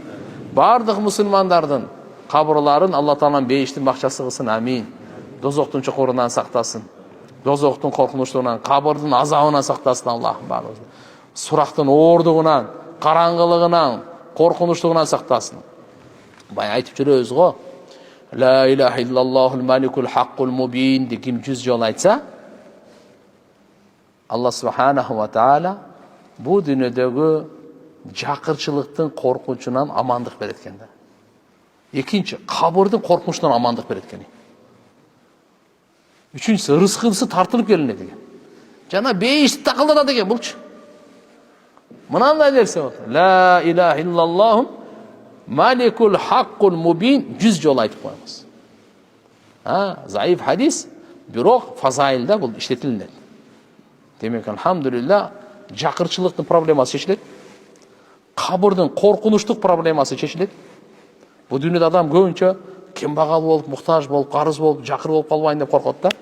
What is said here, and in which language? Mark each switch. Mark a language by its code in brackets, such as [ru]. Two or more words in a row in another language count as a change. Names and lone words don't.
[ky] Бардык мусулмандардын кабырларын Алла Таалам бейиштин бакчасы кылсын, амин. Дозоктун чукурунан сактасын. Дозоктун коркунучтугунан, кабырдын азабынан сактасын Аллах баарыбызды. Сурактын оордугунан, караңгылыгынан, коркунучтугунан сактасын. Бай айтып жүрөбүз го. [ar] لا إله إلا الله الملك الحق المبين [ky] деп ким 100 жолу айтса, [ar] الله سبحانه وتعالى [ky] bu dünyadagi жакырчылыктын коркунчунан амандык берет экен да. Экинчи, кабырдын коркунчунан амандык берет экен. Үчүнчүсү, рызкысы тартылып келинет экен. Жана бейишти такылдатат экен булчу. Мынандай нерсе болот. [ar] لا إله إلا الله الملك الحق المبين [ky] 100 жолу айтып коебуз. Заиф хадис, бирок фазаилда бул иштетилет. Демек, алхамдулилlah, жакырчылыктын проблемасы чечилет. Кабырдын коркунучтук проблемасы чечилет. Бул дүйнөдө адам көбүнчө кембагал болуп, муктаж болуп, карыз болуп, жакыр болуп калбайын деп коркот да.